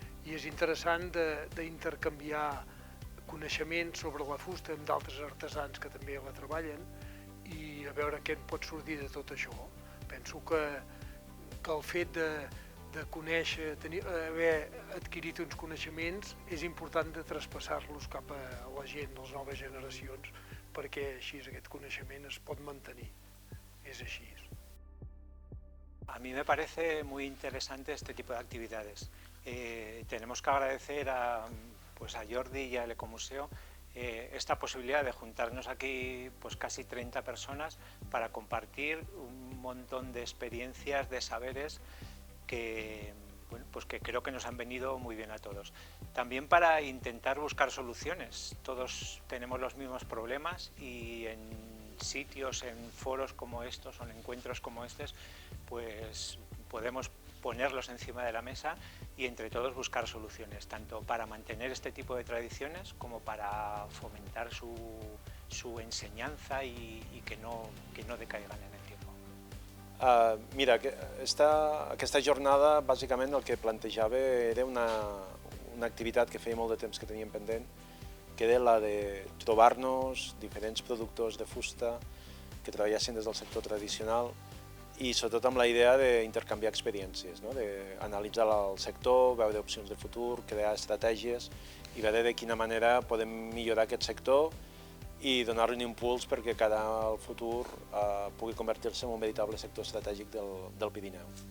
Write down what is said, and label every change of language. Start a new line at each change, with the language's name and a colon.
Catalan: I és interessant d'intercanviar coneixements sobre la fusta amb d'altres artesans que també la treballen i a veure què en pot sortir de tot això. Penso que el fet de conèixer, haver adquirit uns coneixements, és important de traspassar-los cap a la gent, a les noves generacions, perquè així aquest coneixement es pot mantenir.
Spanish: Es així. A mí me parece muy interesante este tipo de actividades. Tenemos que agradecer a Jordi y al Ecomuseo esta posibilidad de juntarnos aquí pues casi 30 personas para compartir un montón de experiencias, de saberes que, bueno, pues que creo que nos han venido muy bien a todos. También para intentar buscar soluciones. Todos tenemos los mismos problemas y en sitios, en foros como estos o en encuentros como estos, pues podemos ponerlos encima de la mesa y entre todos buscar soluciones, tanto para mantener este tipo de tradiciones como para fomentar su enseñanza y que no decaigan en el tiempo.
Catalan: Mira, aquesta jornada bàsicament el que plantejava era una activitat que feia molt de temps que teníem pendent, que era la de trobar-nos diferents productors de fusta que treballessin des del sector tradicional i sobretot amb la idea d'intercanviar experiències, d'analitzar el sector, veure opcions de futur, crear estratègies i veure de quina manera podem millorar aquest sector i donar-li un impuls perquè cada al futur pugui convertir-se en un veritable sector estratègic del Pirineu.